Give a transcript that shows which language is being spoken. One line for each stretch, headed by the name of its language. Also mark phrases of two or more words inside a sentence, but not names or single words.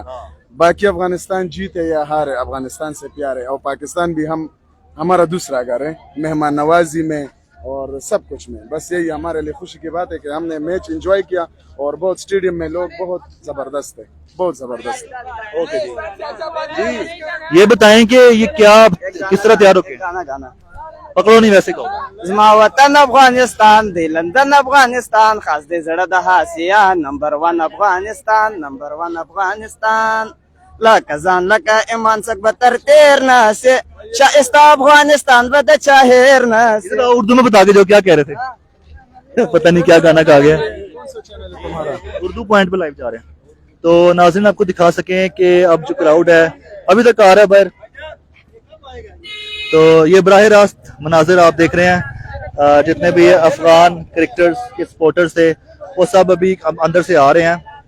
Urdu: باقی افغانستان جیتے یا ہارے، افغانستان سے پیار ہے اور پاکستان بھی ہمارا دوسرا گھر ہے، مہمان نوازی میں اور سب کچھ میں. بس یہی ہمارے لیے خوشی کی بات ہے کہ ہمنے میچ انجوائے کیا اور بہت اسٹیڈیم میں لوگ بہت زبردست ہے، بہت زبردست ہے. اوکے جی، یہ بتائیں کہ یہ کیا کس طرح تیار ہوکے گانا پکڑو نہیں ویسے کہو.
Pashto: زما وطن افغانستان دی لندن افغانستان خاص دی زړه د آسیا نمبر 1 افغانستان نمبر 1 افغانستان لکه ځان لکه ایمان څخه بتر تیر نه سه شایسته افغانستان بد چاهر نه
Urdu: ادھر آؤ، اردو میں بتا کے جو کیا کہہ رہے تھے پتا نہیں کیا گانا کہا گیا. اردو پوائنٹ پے لائیو جا رہے ہیں تو ناظرین آپکو دکھا سکیں کہ اب جو کراؤڈ ہے ابھی تک آ رہا ہے باہر. تو یہ براہ راست مناظر آپ دیکھ رہے ہیں، جتنے بھی افغان کرکٹرز کے سپورٹرز تھے وہ سب ابھی اندر سے آ رہے ہیں.